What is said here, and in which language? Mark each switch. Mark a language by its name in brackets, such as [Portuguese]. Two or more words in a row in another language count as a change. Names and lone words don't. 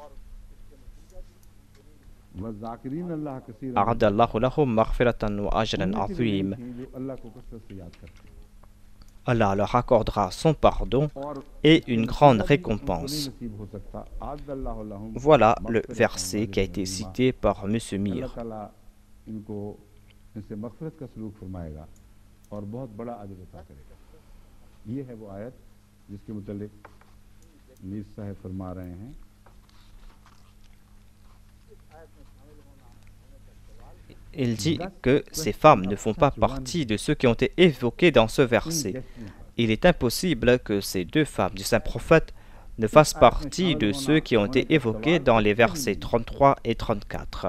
[French] Allah leur accordera son pardon et une grande récompense. Voilà le verset qui a été cité par M. Mir. [Urdu] اور بہت بڑا اجر عطا کرے گا. یہ ہے وہ آیت جس کے متعلق میر صاحب فرما رہے ہیں. [French] Il dit que ces femmes ne font pas partie de ceux qui ont été évoqués dans ce verset. Il est impossible que ces deux femmes du saint prophète ne fassent partie de ceux qui ont été évoqués dans les versets 33 et 34.